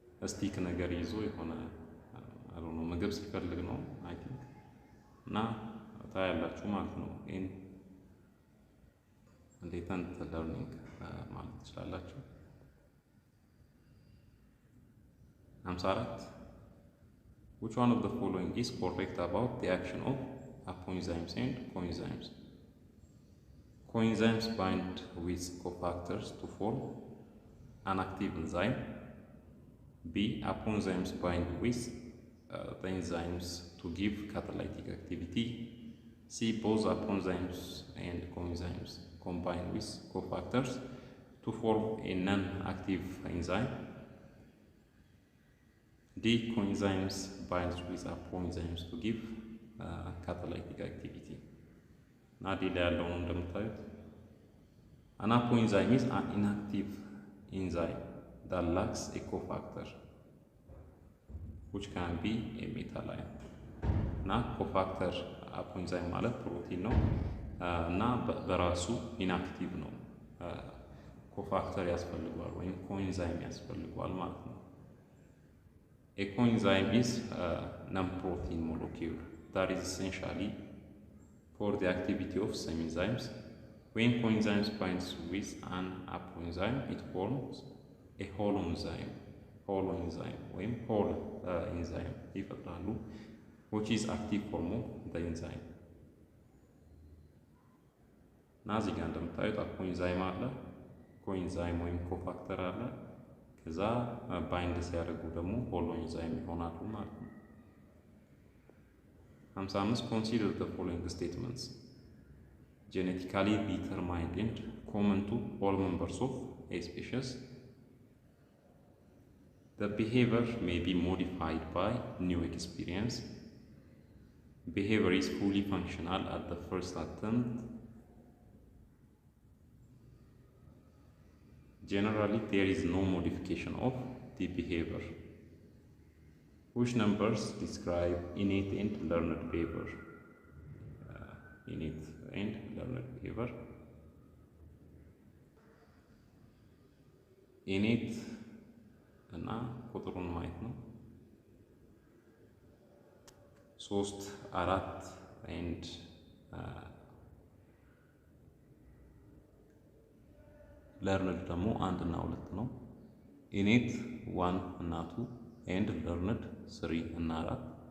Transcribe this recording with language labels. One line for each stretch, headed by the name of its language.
Amharic: ስቲክ ነገር ይዞ የሆነ አልሆነ ምግብ ሲፈልግ ነው አይ ቲንክ። እና ታያላችሁ ማለት ነው። ይሄን ሌተንት ለርኒንግ ማለት ትችላላችሁ።
English: 54 which one of the following is correct about the action of apoenzymes and coenzymes? Coenzymes bind with cofactors to form an active enzyme. B. Apoenzymes bind with the enzymes to give catalytic activity. C. Both apoenzymes and coenzymes combine with cofactors to form a non-active enzyme. D coenzymes binds with apoenzymes to give catalytic activity.
Amharic: እና ዲ ላይ ያለውን እንደምታዩት
English: an apoenzyme is an inactive enzyme that lacks a cofactor which can be a metal ion.
Amharic: እና ኮፋክተር አፖንዛይም ማለት ፕሮቲን ነው እና በራሱ ኢንአክቲቭ ነው። ኮፋክተር ያስፈልገዋል ወይም ኮኤንዛይም ያስፈልገዋል ማለት ነው።
English: A coenzyme is a non-protein molecule that is essentially for the activity of some enzymes. When coenzymes binds with an apoenzyme, it forms a holoenzyme
Amharic: ወይም
English: whole enzyme
Amharic: ይፈጥራሉ
English: which is active form of the enzyme.
Amharic: እና እዚህ ጋር እንደምታዩት አፖንዛይም አለ፣ ኮኤንዛይም ወይም ኮፋክተር አለ። ከዛ ባይንድ ሲያደርጉ ደግሞ ሆሎኤንዛይም ይሆናሉ ማለት ነው።
English: 55 Consider the following statements genetically determined and common to all members of a species. The behavior may be modified by new experience. Behavior is fully functional at the first attempt. Generally, there is no modification of the behavior. Which numbers describe innate and learned behavior? Innate and learned behavior.
Amharic: Innate እና ቁጥሩን ማየት ነው። 3 4
English: and learned
Amharic: ደግሞ 1 እና 2 ነው። innate 1 እና 2 and learned 3 እና 4።